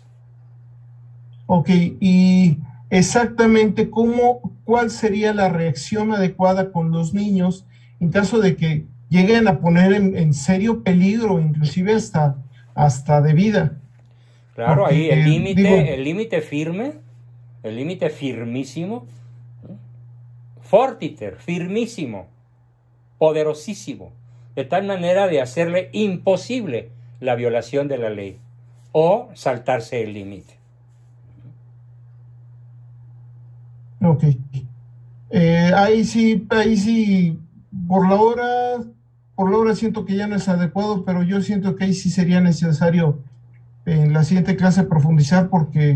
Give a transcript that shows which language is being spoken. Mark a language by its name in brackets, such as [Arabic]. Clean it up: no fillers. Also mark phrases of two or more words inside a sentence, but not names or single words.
[Spanish] Ok, y exactamente cuál sería la reacción adecuada con los niños en caso de que lleguen a poner en serio peligro, inclusive hasta de vida. Claro, porque, ahí el límite firme, el límite firmísimo, fortiter, firmísimo, poderosísimo, de tal manera de hacerle imposible la violación de la ley o saltarse el límite. Ok. Ahí sí, por la hora siento que ya no es adecuado, pero yo siento que ahí sí sería necesario en la siguiente clase profundizar porque...